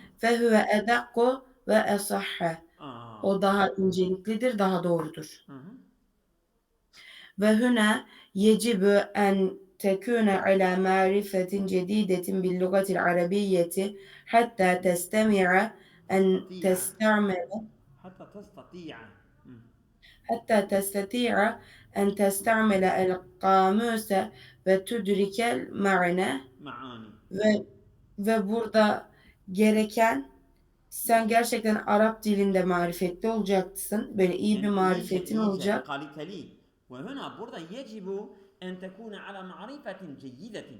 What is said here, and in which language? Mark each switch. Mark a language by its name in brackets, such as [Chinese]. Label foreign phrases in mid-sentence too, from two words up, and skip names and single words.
[Arabic] وهو أدق وأصح, Aa. [Turkish] o daha inceliklidir, daha doğrudur. Hı hı. [Arabic] وهنا يجب أن تكون على معرفة جديدة باللغة العربية حتى تستمع أن تستطيع testamele حتى تستطيع. Hı. حتى تستطيع أن تستعمل القاموس وتدرك المعنى, معاني. [Turkish] ve burada gereken, sen gerçekten Arap dilinde marifetli olacaksın. Böyle iyi bir Yani [Arabic] marifetin [Turkish] iyice olacak. kaliteli. [Arabic] وهنا burada يجب أن تكون على معرفة جيدة.